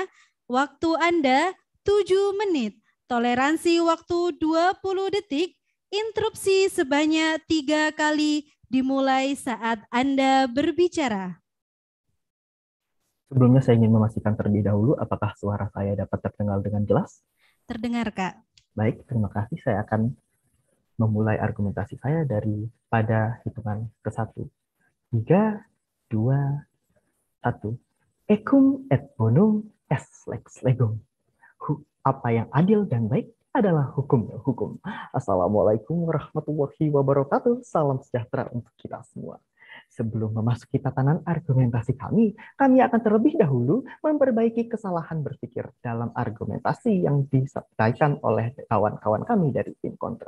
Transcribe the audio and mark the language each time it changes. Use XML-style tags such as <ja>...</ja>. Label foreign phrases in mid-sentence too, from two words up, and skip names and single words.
<id>Waktu Anda 7 menit, toleransi waktu 20 detik, interupsi sebanyak 3 kali dimulai saat Anda berbicara. Sebelumnya saya ingin memastikan terlebih dahulu apakah suara saya dapat terdengar dengan jelas? Terdengar, Kak. Baik, terima kasih. Saya akan memulai argumentasi saya pada hitungan ke-1. 3, 2, 1.</id> <la>Ecum et bonum est lex legum.</la> <id>Apa yang adil dan baik adalah hukum.</id> <ar>السلام عليكم ورحمة الله وبركاته.</ar> <id>Salam sejahtera untuk kita semua. Sebelum memasuki tatanan argumentasi kami akan terlebih dahulu memperbaiki kesalahan berpikir dalam argumentasi yang disampaikan oleh kawan-kawan kami dari tim kontra.</id>